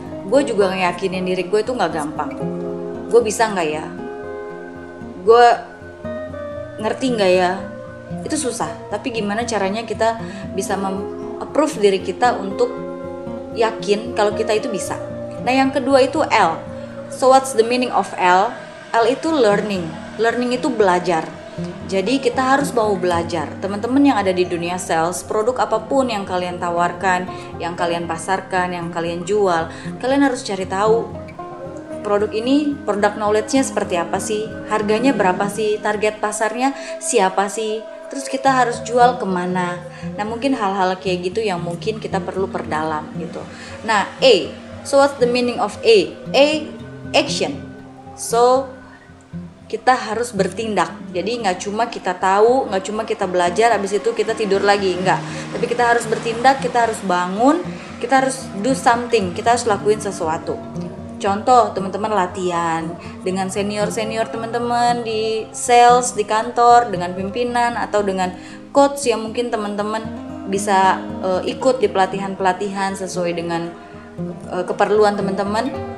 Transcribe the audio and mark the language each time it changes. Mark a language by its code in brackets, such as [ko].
[id] Gue juga ngeyakinin diri gue itu gak gampang. Gue bisa gak ya? Gue ngerti gak ya? Itu susah, tapi gimana caranya kita bisa approve diri kita untuk yakin kalau kita itu bisa. Nah, yang kedua itu L. [en] So what's the meaning of L? [id] L itu learning. Learning itu belajar. Jadi kita harus mau belajar. Teman-teman yang ada di dunia sales, produk apapun yang kalian tawarkan, yang kalian pasarkan, yang kalian jual, kalian harus cari tahu produk ini, produk knowledge-nya seperti apa sih? Harganya berapa sih? Target pasarnya siapa sih? Terus kita harus jual kemana? Nah, mungkin hal-hal kayak gitu yang mungkin kita perlu perdalam gitu. Nah, A. [en] So what's the meaning of A? [id] A, action. So, kita harus bertindak. Jadi nggak cuma kita tahu, nggak cuma kita belajar, habis itu kita tidur lagi. Enggak. Tapi kita harus bertindak, kita harus bangun, kita harus [en] do something, [id] kita harus lakuin sesuatu. Contoh, teman-teman latihan dengan senior-senior teman-teman di sales, di kantor, dengan pimpinan atau dengan coach yang mungkin teman-teman bisa ikut di pelatihan-pelatihan sesuai dengan keperluan teman-teman.